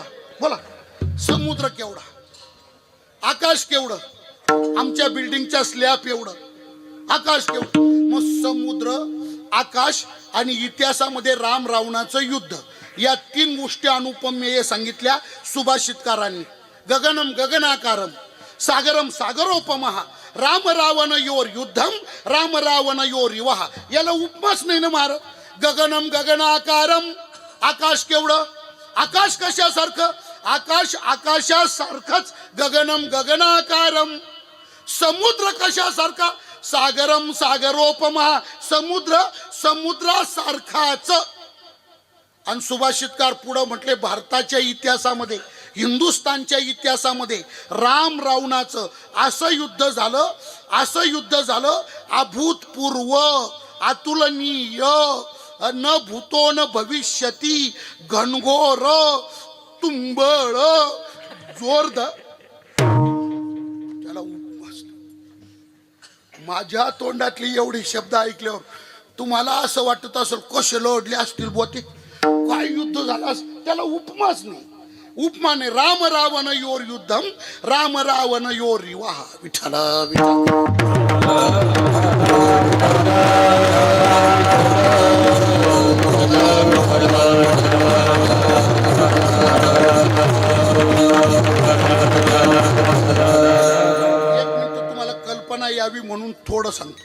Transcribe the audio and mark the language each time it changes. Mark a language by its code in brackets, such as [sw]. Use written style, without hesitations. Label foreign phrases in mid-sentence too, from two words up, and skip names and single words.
[mr] बोला समुद्र केवढा? आकाश केवढं? आमच्या बिल्डिंगच्या स्लॅब एवढं. आकाश केवढं? मग समुद्र, आकाश आणि इतिहासामध्ये राम रावणाचं युद्ध, या तीन गोष्टी अनुपमेय सांगितल्या सुभाषितकारांनी. [sa] गगनम गगनाकारम, सागरम सागरोपमः, राम रावण योर युद्धम, राम रावण योर विवाह. [mr] याला उपमाच नाही ना महाराज. [sa] गगनम गगनाकारम, [mr] आकाश केवढं? आकाश कशासारखं? आकाश आकाशासारखंच. [sa] गगनम गगनाकारम. [mr] समुद्र कशासारखा? [sa] सागरम सागरोपमा, [mr] समुद्र समुद्रासारखाच. आणि सुभाषितकार पुढे म्हटले भारताच्या इतिहासामध्ये, हिंदुस्थानच्या इतिहासामध्ये राम रावणाचं असं युद्ध झालं अभूतपूर्व, अतुलनीय, [sa] न भूतो न भविष्यती, [mr] घनघोर, तुंबळ, जोरदार. त्याला माझ्या तोंडातली एवढी शब्द ऐकल्यावर तुम्हाला असं वाटत असेल कसे लढले असतील बोते, काय युद्ध झालं. त्याला उपमाच नाही. उपमा नाही. [sa] राम रावण योर युद्धम, राम रावण योर विवाह. [mr] विठ्ठल तुम्हाला कल्पना यावी म्हणून थोडं सांगतो.